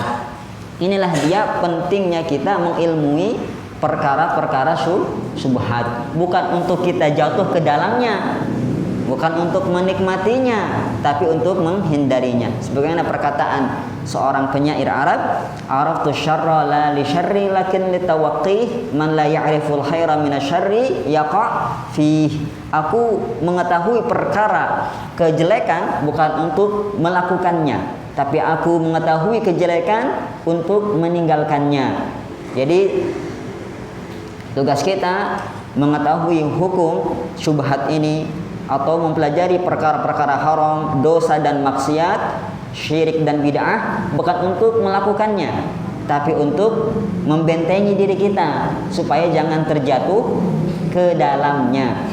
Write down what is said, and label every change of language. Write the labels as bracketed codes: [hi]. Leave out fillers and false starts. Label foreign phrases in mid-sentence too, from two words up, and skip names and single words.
[id] Inilah dia pentingnya kita mengilmui perkara-perkara syubhat, bukan untuk kita jatuh ke dalamnya, bukan untuk menikmatinya, tapi untuk menghindarinya. Sebagaimana perkataan seorang penyair Arab, [ar] "عرفت الشر لا للشر لكن لتوقيه من لا يعرف الخير من الشر يقع فيه." [id] Aku mengetahui perkara kejelekan bukan untuk melakukannya, tapi aku mengetahui kejelekan untuk meninggalkannya. Jadi tugas kita mengetahui hukum syubhat ini atau mempelajari perkara-perkara haram, dosa dan maksiat, syirik dan bid'ah, bukan untuk melakukannya, tapi untuk membentengi diri kita supaya jangan terjatuh ke dalamnya.